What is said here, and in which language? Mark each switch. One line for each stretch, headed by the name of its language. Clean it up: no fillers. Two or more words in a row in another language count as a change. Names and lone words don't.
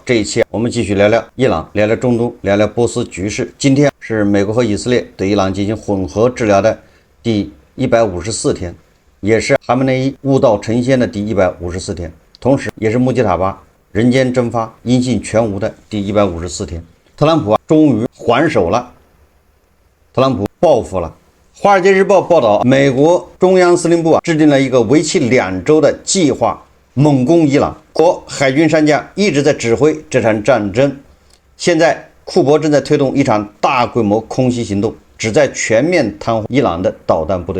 Chinese: 这一期我们继续聊聊伊朗，聊聊中东，聊聊波斯局勢。今天是美国和以色列对伊朗进行混合治疗的第154天，也是哈梅内伊悟道成仙的第154天，同时也是穆吉塔巴人间蒸发、音信全无的第154天。特朗普終於還手了，特朗普報復了。《華爾街日報》報道，美國中央司令部制定了一個為期2週的計劃，猛攻伊朗。國海軍上將一直在指揮這場戰爭。現在，庫珀正在推動一場大規模空襲行動，旨在全面癱瘓伊朗的導彈部隊。